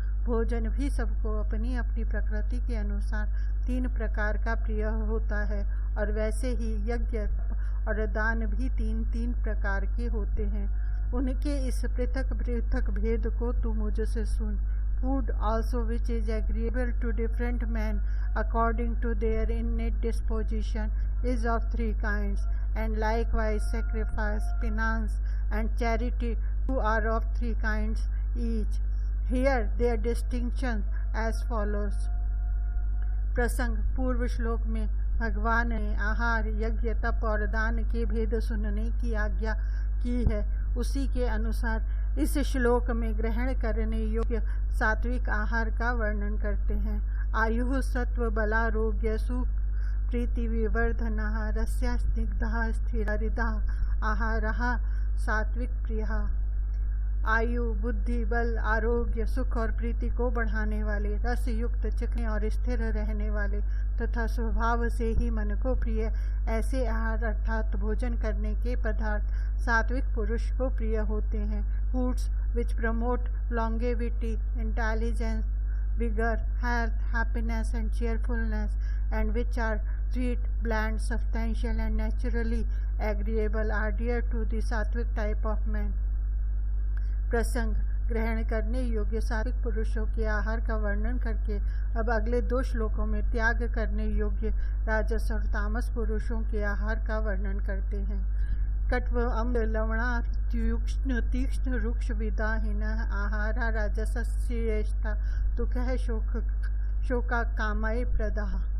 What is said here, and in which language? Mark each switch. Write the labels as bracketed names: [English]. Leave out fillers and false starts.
[Hindi] भोजन भी सबको अपनी अपनी प्रकृति के अनुसार 3 प्रकार का प्रिय होता है और वैसे ही यज्ञ और दान भी 3 प्रकार के होते हैं। उनके इस पृथक पृथक भेद को तू मुझसे सुन। [English] Food also which is agreeable to different men according to their innate disposition is of 3 kinds, and likewise sacrifice, penance and charity too are of 3 kinds each. Here their distinction as follows. [Hindi] प्रसंग पूर्व श्लोक में भगवान ने आहार, यज्ञ, तप और दान के भेद सुनने की आज्ञा की है, उसी के अनुसार इस श्लोक में ग्रहण करने योग्य सात्विक आहार का वर्णन करते हैं। [Sanskrit] आयु सत्व बलारोग्य सुख प्रीति विवर्धनः रस्या स्निग्धः स्थिरहृदः आहारः सात्विक प्रियः। [Hindi] आयु, बुद्धि, बल, आरोग्य, सुख और प्रीति को बढ़ाने वाले, रस युक्त, चिकने और स्थिर रहने वाले तथा स्वभाव से ही मन को प्रिय ऐसे आहार अर्थात भोजन करने के पदार्थ सात्विक पुरुष को प्रिय होते हैं। [English] Foods which promote longevity, intelligence, vigor, health, happiness and cheerfulness, and which are sweet, bland, substantial and naturally agreeable are dear to the sattvic type of man. [Hindi] प्रसंग ग्रहण करने योग्य सात्विक पुरुषों के आहार का वर्णन करके अब अगले 2 श्लोकों में त्याग करने योग्य राजस और तामस पुरुषों के आहार का वर्णन करते हैं। [Sanskrit] कट्व अम्ल लवणात्युक्ष्ण तीक्ष्ण रुक्ष विदाहीन आहारा राजसस्येष्टा दुःखः शोका कामय प्रदाः।